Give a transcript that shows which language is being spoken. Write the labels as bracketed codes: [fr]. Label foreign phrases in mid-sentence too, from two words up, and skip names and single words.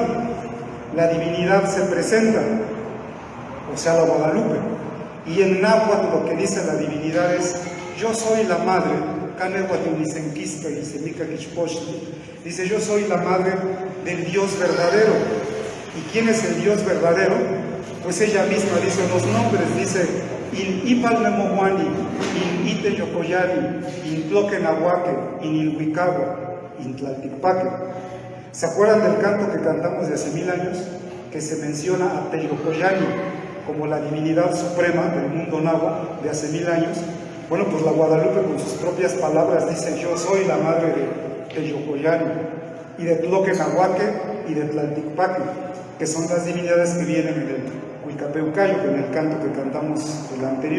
[es] La divinidad se presenta, o sea, la Guadalupe, y en náhuatl lo que dice la divinidad es: yo soy la madre, dice, yo soy la madre del Dios verdadero. ¿Y quién es el Dios verdadero? Pues ella misma dice los nombres, dice In Ipalmemohuani, In Ite Yocoyani, In Tloquenahuaque, In Ilhuicagua, In Tlalticpaque. ¿Se acuerdan del canto que cantamos de hace 1000 años? Que se menciona a Teyocoyani como la divinidad suprema del mundo náhuatl de hace 1000 años. Bueno, pues la Guadalupe con sus propias palabras dice: yo soy la madre de Teyocoyani, y de Tloquenahuaque y de Tlalticpaque, que son las divinidades que vienen en el Huicapeucayo, en el canto que cantamos el anterior.